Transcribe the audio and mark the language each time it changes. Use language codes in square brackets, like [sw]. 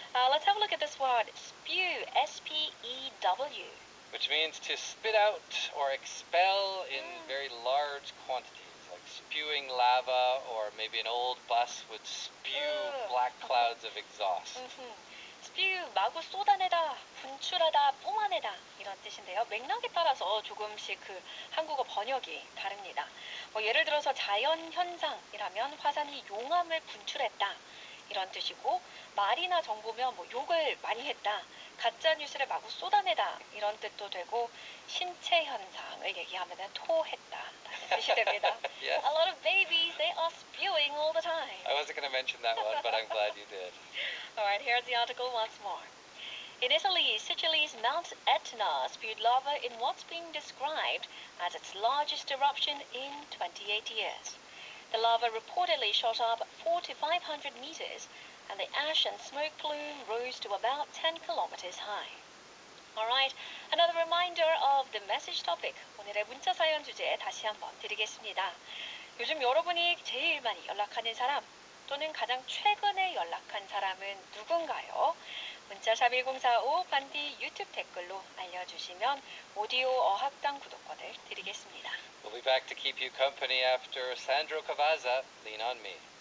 [en] Let's have a look at this word, spew, S-P-E-W. Which means to spit out or expel in very large quantities, like spewing lava, or maybe an old bus would spew black clouds of exhaust. [ko] spew, 마구 쏟아내다, 분출하다, 뿜어내다 이런 뜻인데요. 맥락에 따라서 조금씩 그 한국어 번역이 다릅니다. 예를 들어서 자연 현상이라면 화산이 용암을 분출했다 이런 뜻이고, 말이나 정보면 욕을 많이 했다, 가짜 뉴스를 마구 쏟아내다 이런 뜻도 되고, 신체 현상을 얘기하면 토했다라는 지시됩니다. [en] Yes. A lot of babies, they are spewing all the time. I wasn't going to mention that one, but I'm glad you did. All right, here's the article once more. In Italy, Sicily's Mount Etna spewed lava in what's being described as its largest eruption in 28 years. The lava reportedly shot up 4 to 500 meters, and the ash and smoke plume rose to about 10 kilometers high. Alright, another reminder of the message topic. [ko] 오늘의 문자 사연 주제 다시 한번 드리겠습니다. 요즘 여러분이 제일 많이 연락하는 사람 또는 가장 최근에 연락한 사람은 누군가요? 문자샵 1045 반디 유튜브 댓글로 알려주시면 오디오 어학당 구독권을 드리겠습니다. [en] We'll be back to keep you company after Sandro Cavazza, Lean on Me.